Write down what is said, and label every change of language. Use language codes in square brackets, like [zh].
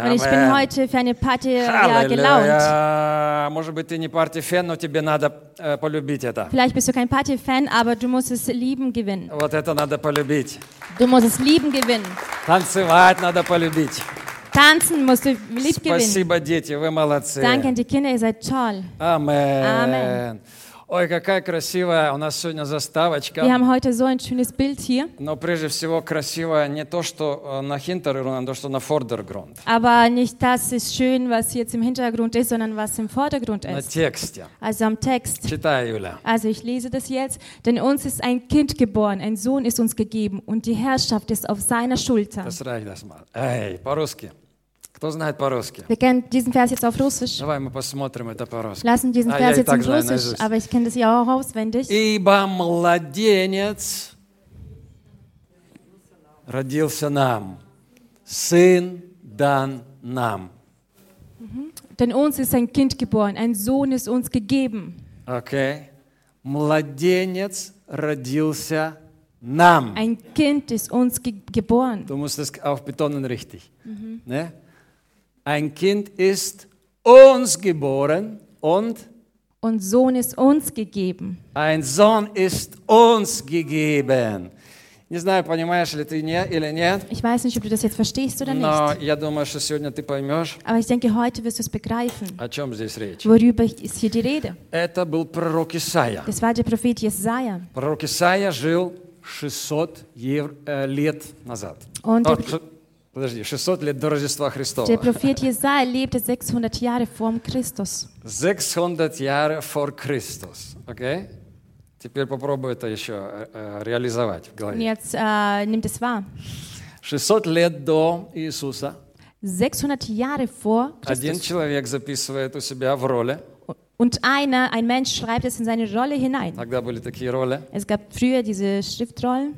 [de] Und ich bin heute für eine Party gelaunt. [ru] Может быть, ты не партифен, но тебе надо полюбить это. [de] Vielleicht bist du kein Party-Fan, aber du musst es lieben gewinnen. [ru] Вот это надо полюбить. [de] Du musst es lieben gewinnen. [ru] Танцевать надо полюбить. [de] Tanzen musst du lieb gewinnen. [ru] Спасибо, дети, вы молодцы. [de] Danke, die Kinder, ihr seid toll. Amen. [ru] Ой, какая красивая у нас сегодня заставочка. [de] Wir haben heute so ein schönes Bild hier. [ru] Но прежде всего красивая не то, что на Hintergrund, а то, что на Vordergrund. [de] Aber nicht das ist schön, was jetzt im Hintergrund ist, sondern was im Vordergrund ist. [ru] На тексте. [de] Also am Text. [ru] Читай, Юля. [de] Also ich lese das jetzt. Denn uns ist ein Kind geboren, ein Sohn ist uns gegeben und die Herrschaft ist auf seiner Schulter. Das reicht erstmal. [ru] Эй, по-русски. Кто знает по-русски? [de] Wir kennen diesen Vers jetzt auf Russisch. [ru] Давай мы посмотрим это по-русски. [de] Lassen diesen Vers jetzt auf Russisch, aber ich kenne das ja auch auswendig. [ru] Ибо младенец родился нам, сын дан нам. [de] Denn uns ist ein Kind geboren, ein Sohn ist uns gegeben. [ru] Okay. Младенец родился нам. [de] Ein Kind ist uns geboren. Du musst es auch betonen richtig. Ne? Ein Kind ist uns geboren und Sohn ist uns gegeben. Ein Sohn ist uns gegeben. [ru] Не знаю, понимаешь ли ты или нет. [de] Ich weiß nicht, ob du das jetzt verstehst oder nicht. [ru] Но я думаю, что сегодня ты поймешь. [de] Aber ich denke, heute wirst du es begreifen. [ru] О чем здесь речь? [de] Worüber ist hier die Rede? [ru] Это был пророк Исаия. [de] Das war der Prophet Jesaja. [ru] Пророк Исаия жил 600 лет назад. [de] Und [ru] Подожди, 600 лет до Рождества Христова. [de] Der Prophet Jesaja lebte 600 Jahre vor Christus. 600 Jahre vor Christus. Okay? [ru] Теперь попробуй это еще реализовать в голове. [de] Jetzt nimm das wahr. [ru] 600 лет до Иисуса. [de] 600 Jahre vor Christus. [ru] Один человек записывает у себя в роли. [de] Und ein Mensch schreibt es in seine Rolle hinein. [ru] Тогда были такие роли. [de] Es gab früher diese Schriftrollen.